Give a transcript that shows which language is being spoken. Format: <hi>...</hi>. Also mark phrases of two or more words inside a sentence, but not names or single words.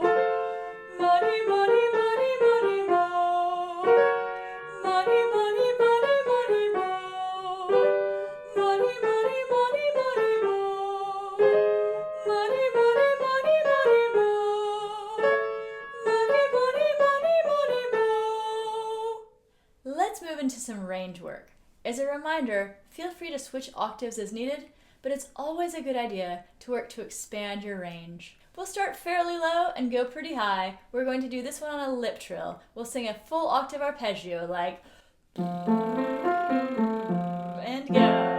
<en>Money, money, money, money, mo. Money, money, money, money, mo. Money, money, money, money, mo. Money, money, money, money, mo. Money, money, money, money, mo. Let's move into some range work. As a reminder, feel free to switch octaves as needed, but it's always a good idea to work to expand your range. We'll start fairly low and go pretty high. We're going to do this one on a lip trill. We'll sing a full octave arpeggio like and go.</en>